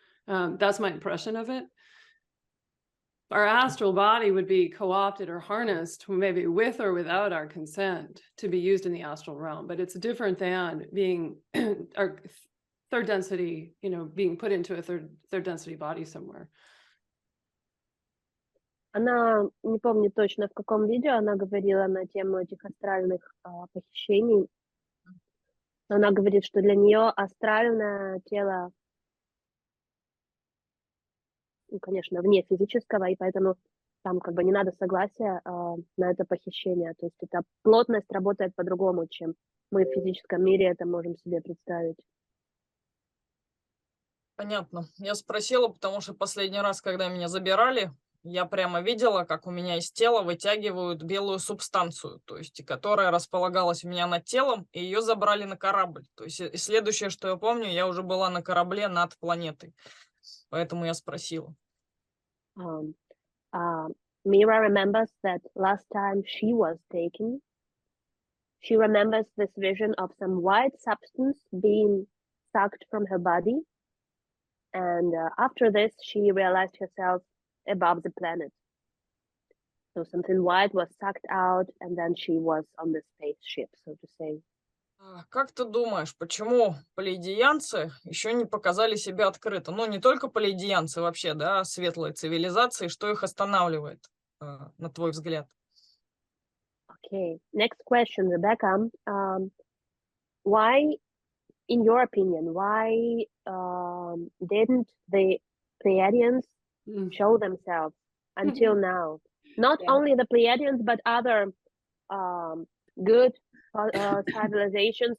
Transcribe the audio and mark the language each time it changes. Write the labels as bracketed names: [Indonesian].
[English] That's my impression of it. Our astral body would be co-opted or harnessed, maybe with or without our consent, to be used in the astral realm, but it's different than being our third density, being put into a third density body somewhere. [Russian] Она, не помню точно, в каком видео она говорила на тему этих астральных похищений. Но она говорит, что для нее астральное тело, ну, конечно, вне физического, и поэтому там как бы не надо согласия на это похищение. То есть эта плотность работает по-другому, чем мы в физическом мире это можем себе представить. Понятно. Я спросила, потому что последний раз, когда меня забирали, я прямо видела, как у меня из тела вытягивают белую субстанцию, то есть, которая располагалась у меня над телом, и ее забрали на корабль. То есть, и следующее, что я помню, я уже была на корабле над планетой. Поэтому я спросила. [English] Mira remembers that last time she was taken, she remembers this vision of some white substance being sucked from her body. And after this, she realized herself above the planet. So something white was sucked out, and then she was on the spaceship, so to say. [Russian] Как ты думаешь, почему плейдиянцы еще не показали себя открыто? Ну, не только плейдиянцы вообще, да, светлые цивилизации, что их останавливает, на твой взгляд? [English] Okay, next question, Rebecca. Why, in your opinion, why didn't the Pleiadians show themselves until now? Not only the Pleiadians, but other good civilizations.